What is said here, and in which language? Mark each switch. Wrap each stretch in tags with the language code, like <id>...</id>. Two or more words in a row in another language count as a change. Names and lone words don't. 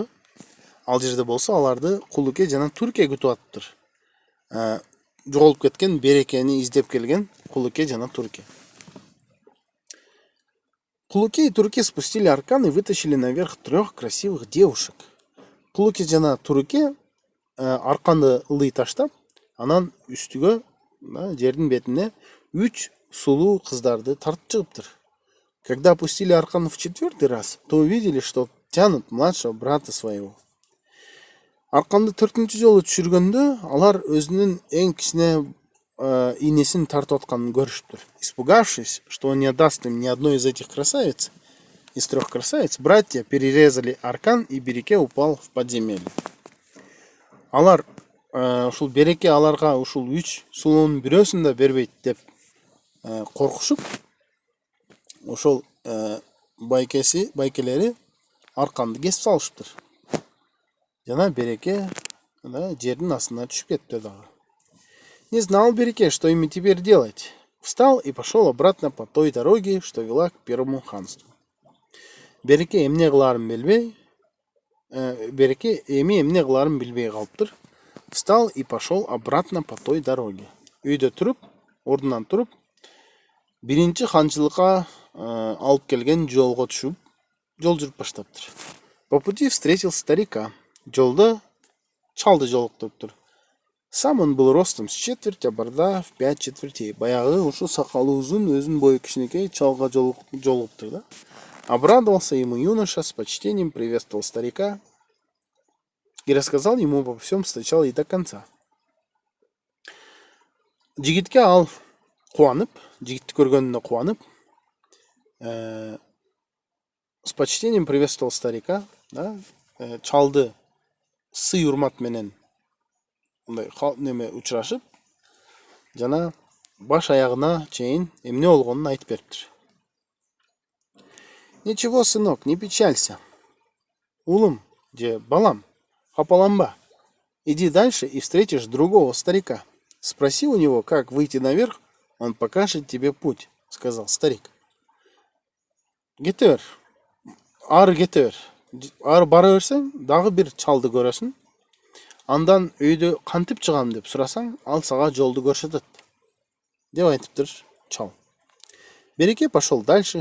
<ky>Ал жерде болсо аларды Кулуке жана Турке күтүп атыптыр. Жоголуп кеткен Берекени издеп келген Кулуке жана Турке.</ky> <ru>Кулуке и Турке спустили аркан и вытащили наверх 3 красивых девушек.</ru> <ky>Кулуке жана Турке арканды ылый таштап, анан үстүгө, жердин бетине 3 сулуу кыздарды тартып чыгыптыр.</ky> <ru>Когда опустили аркан в 4-й раз, то увидели, что тянут младшего брата своего.</ru> <ky>Арканды 4-нче жолу түшүргөндө алар өзүнүн эң кичине инесин тартып атканын көрүшүптүр.</ky> <ru>Испугавшись, что он не отдаст им ни одной из этих красавиц, из 3 красавиц, братья перерезали аркан, и Береке упал в подземелье.</ru> <ky>Алар ушул Береке аларга ушул 3 сулуунун бирөөсүн да бербейт деп коркушуп, ошол байкелери арканды кесип салышыптыр. Жана Береке жердин астына түшүп кетти дагы.</ky> <ru>Не знал Береке, что ими теперь делать. Встал и пошел обратно по той дороге, что вела к первому ханству.</ru> <ky>Береке эмне кыларын билбей, калыптыр.</ky> <ru>Встал и пошел обратно по той дороге.</ru> <ky>Үйдө туруп, ордунан туруп, биринчи ханчылыкка алып келген жолго түшүп, жол жүрүп баштаптыр.</ky> <ru>По пути встретил старика.</ru> <ky>Жолда чалды жолуктуруптур.</ky> <ru>Сам он был ростом с четверть, а борода в 5 четвертей.</ru> <ky>Баягы ушу сакалы узун, өзүнүн бою кичинекей чалга жолуктур да.</ky> <ru>Обрадовался ему юноша, с почтением приветствовал старика и рассказал ему обо всем сначала и до конца.</ru> <ky>Жигитке ал кубанып, жигитти көргөнүнө кубанып,</ky> <ru>с почтением приветствовал старика,</ru> <ky>да, чалды сый урмат менен учурашып, жана баш аягына чейин эмне болгонун айтып бериптир.</ky> <ru>Ничего, сынок, не печалься.</ru> <ky>Улым, же балам, хапаланба.</ky> <ru>Иди дальше и встретишь другого старика. Спроси у него, как выйти наверх, он покажет тебе путь, сказал старик.</ru> <ky>Кетер, ары бара берсең, дагы бир чалды көрөсүң. Андан өйдө кантип чыгам деп сурасаң, ал сага жолду көрсөтөт, деп айтыптыр чал.</ky> <ru>Береке пошел дальше.</ru>